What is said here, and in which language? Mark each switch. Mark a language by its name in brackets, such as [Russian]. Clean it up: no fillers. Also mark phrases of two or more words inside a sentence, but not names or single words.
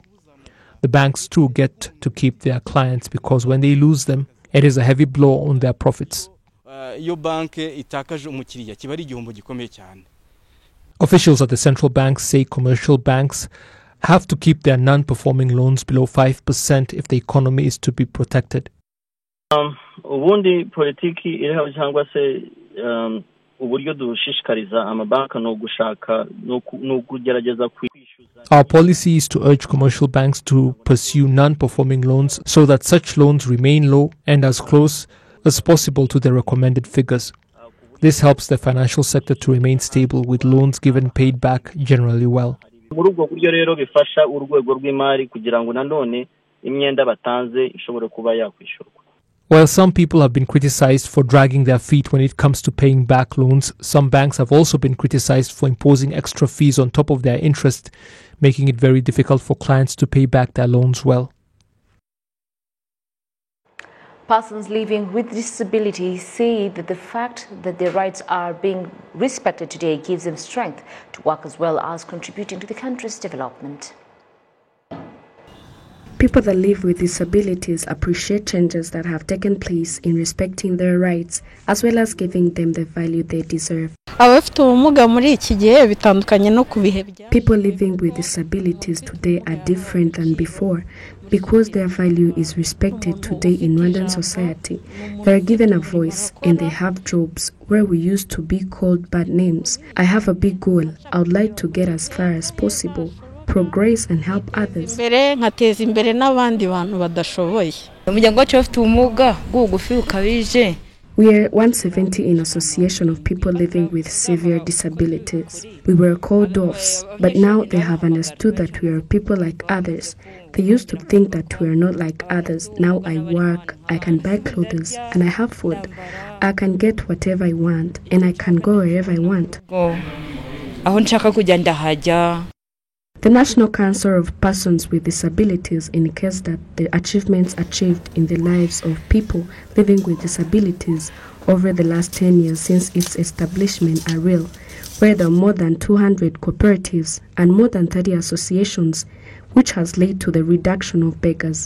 [English] The banks too get to keep their clients because when they lose them, it is a heavy blow on their profits. Officials at the central bank say commercial banks have to keep their non-performing loans below 5% if the economy is to be protected. [Kinyarwanda] Ubundi politiki iriho cyangwa se uburyo dushishikariza amabanki no gushaka no kugerageza kwishyuza. [English] Our policy is to urge commercial banks to pursue non-performing loans so that such loans remain low and as close as possible to the recommended figures. This helps the financial sector to remain stable, with loans given paid back generally well. [Kinyarwanda] Muri ubwo buryo rero bifasha urwego rw'imari kugira ngo nanone imyenda batanze ishobore kuba yakwishyurwa. [English] While some people have been criticized for dragging their feet when it comes to paying back loans, some banks have also been criticized for imposing extra fees on top of their interest, making it very difficult for clients to pay back their loans well. Persons living with disabilities say that the fact that their rights are being respected today gives them strength to work as well as contributing to the country's development. People that live with disabilities appreciate changes that have taken place in respecting their rights as well as giving them the value they deserve. [Kinyarwanda] abafite ubumuga muri iki gihe bitandukanye no ku bihe bya [English] People living with disabilities today are different than before because their value is respected today in Rwandan society. They are given a voice and they have jobs where we used to be called bad names. I have a big goal. I would like to get as far as possible, progress and help others. [Kinyarwanda] mbere nkateza imbere n'abandi bantu badashoboye. umuryango wacu ufite ubumuga bw'ubugufi bukabije. [English] We are 170 in association of people living with severe disabilities. We were called dwarfs, but now they have understood that we are people like others. They used to think that we are not like others. Now I work, I can buy clothes, and I have food. I can get whatever I want, and I can go wherever I want. [Kinyarwanda] aho nshaka kujya ndahajya. [English] The National Council of Persons with Disabilities indicates that the achievements achieved in the lives of people living with disabilities over the last 10 years since its establishment are real, where there are more than 200 cooperatives and more than 30 associations, which has led to the reduction of beggars.